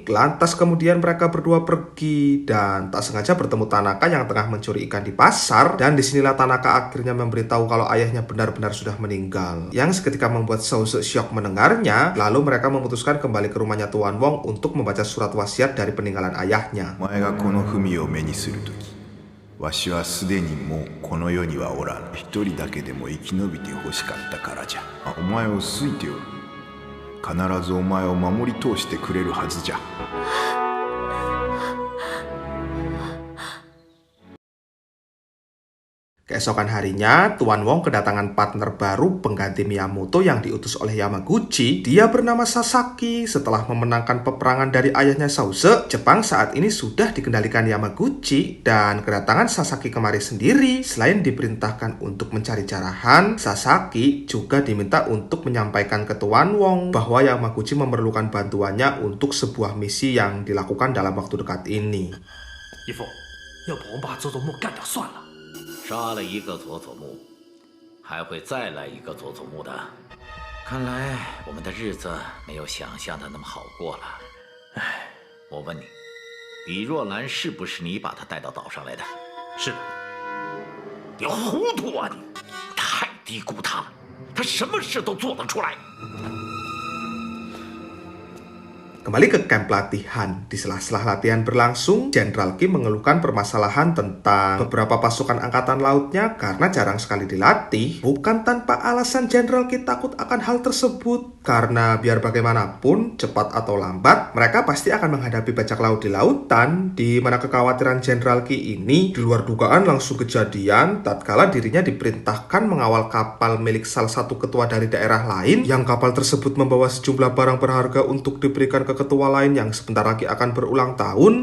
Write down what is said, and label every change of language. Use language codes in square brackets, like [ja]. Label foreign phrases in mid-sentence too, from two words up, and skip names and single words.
[id] Lantas kemudian mereka berdua pergi dan tak sengaja bertemu Tanaka yang tengah mencuri ikan di pasar, dan disinilah Tanaka akhirnya memberitahu kalau ayahnya benar-benar sudah meninggal, yang seketika membuat Sause syok mendengarnya. Lalu mereka memutuskan kembali ke rumahnya Tuan Wong untuk membaca surat wasiat dari peninggalan ayahnya. [ja] お前がこの文を目にするとき、わしはすでにもうこの世にはおらぬ。一人だけでも生き延びてほしかったからじゃ。お前を好いておる。必ずお前を守り通してくれるはずじゃ。 [id] Keesokan harinya, Tuan Wong kedatangan partner baru pengganti Miyamoto yang diutus oleh Yamaguchi. Dia bernama Sasaki. Setelah memenangkan peperangan dari ayahnya Sause, Jepang saat ini sudah dikendalikan Yamaguchi, dan kedatangan Sasaki kemari sendiri, selain diperintahkan untuk mencari jarahan, Sasaki juga diminta untuk menyampaikan ke Tuan Wong bahwa Yamaguchi memerlukan bantuannya untuk sebuah misi yang dilakukan dalam waktu dekat ini. [zh] 义父，要不我们把佐佐木干掉算了。杀了一个佐佐木，还会再来一个佐佐木的。看来我们的日子没有想象的那么好过了。唉，我问你，李若兰是不是你把她带到岛上来的？是的。你糊涂啊你！太低估她了，她什么事都做得出来。 [id] Kembali ke kamp latihan. Di sela-sela latihan berlangsung, Jenderal Ki mengeluhkan permasalahan tentang beberapa pasukan angkatan lautnya karena jarang sekali dilatih. Bukan tanpa alasan Jenderal Ki takut akan hal tersebut, karena biar bagaimanapun, cepat atau lambat, mereka pasti akan menghadapi bajak laut di lautan, di mana kekhawatiran Jenderal Ki ini di luar dugaan langsung kejadian tatkala dirinya diperintahkan mengawal kapal milik salah satu ketua dari daerah lain, yang kapal tersebut membawa sejumlah barang berharga untuk diberikan ke ketua lain yang sebentar lagi akan berulang tahun.